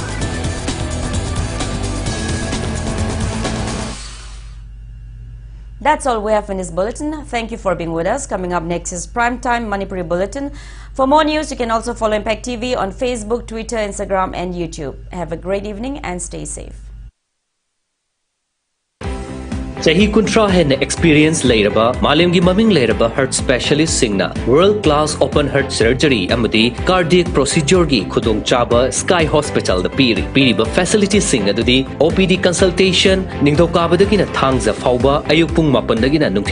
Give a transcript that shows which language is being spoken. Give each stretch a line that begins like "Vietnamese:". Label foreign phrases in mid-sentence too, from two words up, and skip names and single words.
English: That's all we have in this bulletin. Thank you for being with us. Coming up next is Primetime Manipuri Bulletin. For more news, you can also follow Impact TV on Facebook, Twitter, Instagram and YouTube. Have a great evening and stay safe.
Manipuri: Chahi kuntra hen experience leiraba malemgi maming leiraba
English: heart specialist
Manipuri: singna
English: world class open heart surgery
Manipuri: amadi
English: cardiac procedure
Manipuri: gi khudong chaba Sky Hospital da piri ba facility sing adudi
English: OPD consultation
Manipuri: ningthokabadagi na thangza fauba ayuk pung 8 dagi na